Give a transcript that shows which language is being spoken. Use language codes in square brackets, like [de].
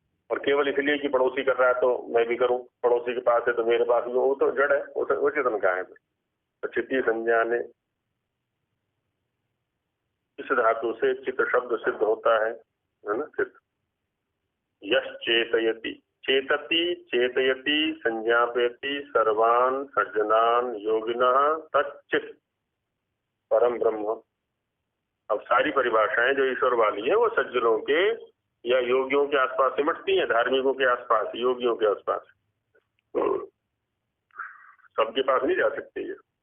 [hi] और केवल इसलिए कि पड़ोसी कर रहा है तो मैं भी करूं, पड़ोसी के पास है तो मेरे पास भी, वो तो जड़ है, वो चेतन का है। तो चित्ती संज्ञाने, इस धातु से चित्त शब्द सिद्ध होता है ना, चित्त। [sa] यश चेतयति, चेतति चेतयति संज्ञापयति सर्वान् सज्जनान् योगिनः तच्चित् परम ब्रह्म। [hi] अब सारी परिभाषाएं जो ईश्वर वाली है वो सज्जनों के या योगियों के आसपास सिमटती हैं, धार्मिकों के आसपास, योगियों के आसपास, सबके पास नहीं जा सकती है।